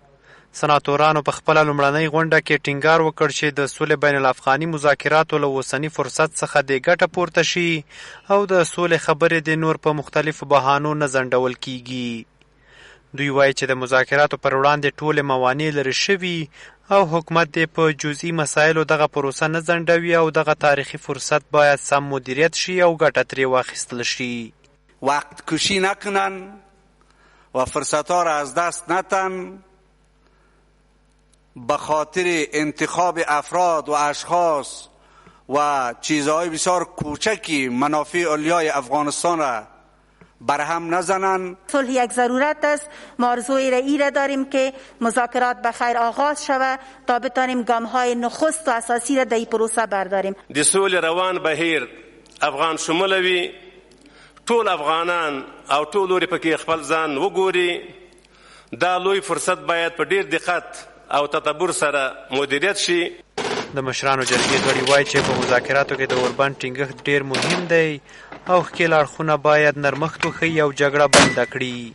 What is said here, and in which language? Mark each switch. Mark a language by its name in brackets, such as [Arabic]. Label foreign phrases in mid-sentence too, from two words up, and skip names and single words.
[Pashto] سناتورانو په خپله لومړنۍ غونډه کې ټینګار وکړ چې د سولې بین الافغاني مذاکراتو له اوسني فرصت څخه د ګټه پورته شي او د سولې خبرې د نور په مختلفو بهانو نه ځنډول کیږي. دوی وایي چې د مذاکراتو پر وړاندې ټولې موانع لرې شوي او حکومت دې په جزئی مسایلو دغه پروسه نه ځنډوي او دغه تاریخي فرصت باید سم مدیریت شي او ګټه ترې واخیستل شي. [Persian] وقت کشی نکنن و فرصتها را از دست ندن به خاطر انتخاب افراد و اشخاص و چیزهای بسیار کوچکی منافع علیای افغانستان را برهم نزنن. صلح یک ضرورت است. ما آرزوی را داریم که مذاکرات به خیر آغاز شود تا بتانیم گام‌های نخست و اساسی را در این پروسه برداریم. [Pashto] د سولې روان بهیر افغان شمولوي، ټول افغانان او ټول لوري پکې خپل ځان وګوري. دا لوی فرصت باید په ډیر دقت او تدبر سره مدیریت شي. د مشرانو جرګې غړي وایي چې په مذاکراتو کې د اوربند ټینګښت ډیر مهم دی او ښکېل اړخونه باید نرمښت وښیي او جګړه بنده کړي.